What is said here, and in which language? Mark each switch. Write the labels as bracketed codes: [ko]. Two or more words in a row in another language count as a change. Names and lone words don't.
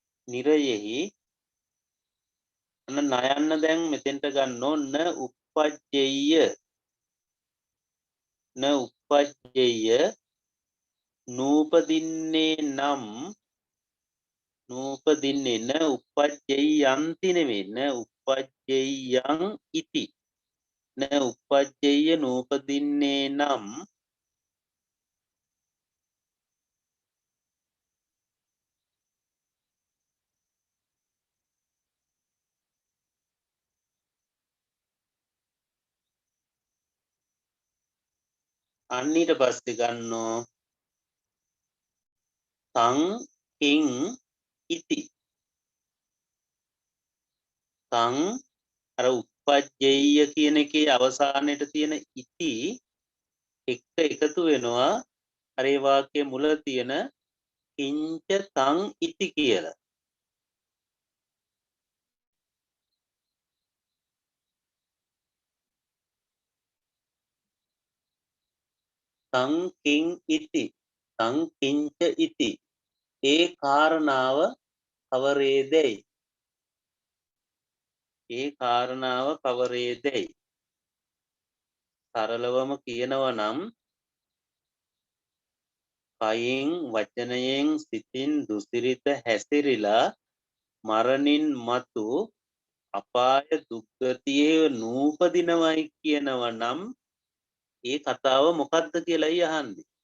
[si] නිරයෙහි අන්න නයන්න දැන් මෙතෙන්ට ගන්න ඕන උප්පජ්ජෙය්‍ය [pi] න උප්පජ්ජෙය්‍ය [si] නූපදින්නේ නම් නූපදින්නේ [pi] න උප්පජ්ජෙය්‍යන්ති නෙමෙයි න උප්පජ්ජෙය්‍යං ඉති න උප්පජ්ජෙය්‍ය [si] නූපදින්නේ නම් අන්න ඊට පස්සේ ගන්නෝ [pi] තං කිං ඉති [si] තං අර උප්පජ්ජෙය්‍ය කියන එකේ අවසානයේට තියෙන ඉති එක්ක එකතු වෙනවා අර ඒ වාක්‍යයේ මුල තියෙන [pi] කිංච තං ඉති [si] කියලා. [pi] තං කිං ඉති තං කිංච ඉති [si] ඒ කාරණාව කවරේදයි ඒ කාරණාව කවරේදයි සරලවම කියනවා නම් කයින් වචනයෙන් සිතින් දුසිරිත හැසිරිලා මරණින් මතු අපාය දුක්ගතියේ නූපදිනවයි කියනවා නම් ඒ කතාව මොකක්ද කියලායි අහන්නේ.